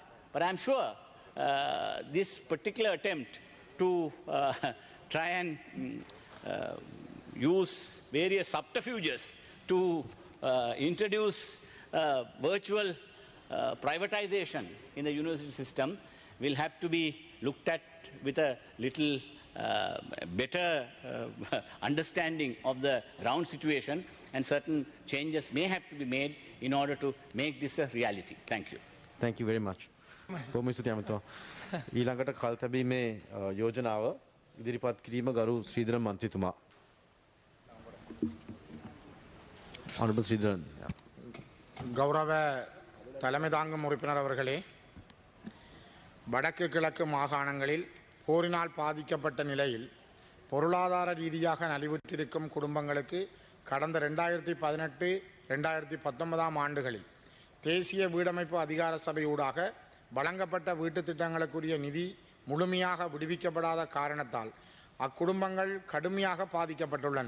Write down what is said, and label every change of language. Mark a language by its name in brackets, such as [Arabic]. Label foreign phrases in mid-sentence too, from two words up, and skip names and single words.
[English] But I'm sure this particular attempt to try and use various subterfuges to introduce virtual privatization in the university system will have to be looked at with a little better understanding of the ground situation, and certain changes may have to be made in order to make this a reality. Thank you. Thank you very much. [Sinhala] බොහොම ස්තුතියි අමතෝ. ඊළඟට කල් තැබීමේ යෝජනාව ඉදිරිපත් කිරීම ගරු ශ්‍රීධරන් මන්ත්‍රීතුමා. [English] Honorable Sridharan. [Tamil] கௌரவ தலைமை தாங்கும் உறுப்பினர் அவர்களே, வடக்கு கிழக்கு மாகாணங்களில் போரினால் பாதிக்கப்பட்ட நிலையில் பொருளாதார ரீதியாக நலிவுற்றிருக்கும் குடும்பங்களுக்கு கடந்த 2018-2019 ஆண்டுகளில் தேசிய வீடமைப்பு அதிகார சபை ஊடாக வழங்கப்பட்ட வீட்டுத் திட்டங்களுக்குரிய நிதி முழுமையாக விடுவிக்கப்படாத காரணத்தால் அக்குடும்பங்கள் கடுமையாக பாதிக்கப்பட்டுள்ளன.